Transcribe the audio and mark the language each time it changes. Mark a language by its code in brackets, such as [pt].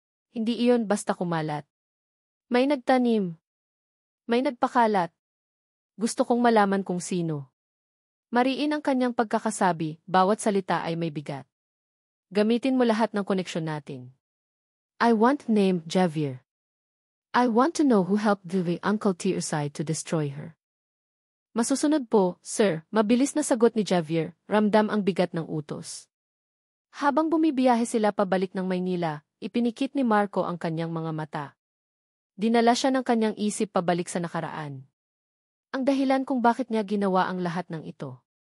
[tl] Hindi iyon basta kumalat. May nagtanim. May nagpakalat. Gusto kong malaman kung sino. Mariin ang kanyang pagkakasabi, bawat salita ay may bigat. Gamitin mo lahat ng koneksyon natin. [en] I want name Javier. I want to know who helped the Uncle Tearside to destroy her. [tl] Masusunod po, sir, mabilis na sagot ni Javier, ramdam ang bigat ng utos. Habang bumibiyahe sila pabalik ng Maynila, ipinikit ni Marco ang kanyang mga mata. Dinala siya ng kanyang isip pabalik sa nakaraan. Ang dahilan kung bakit niya ginawa ang lahat ng ito.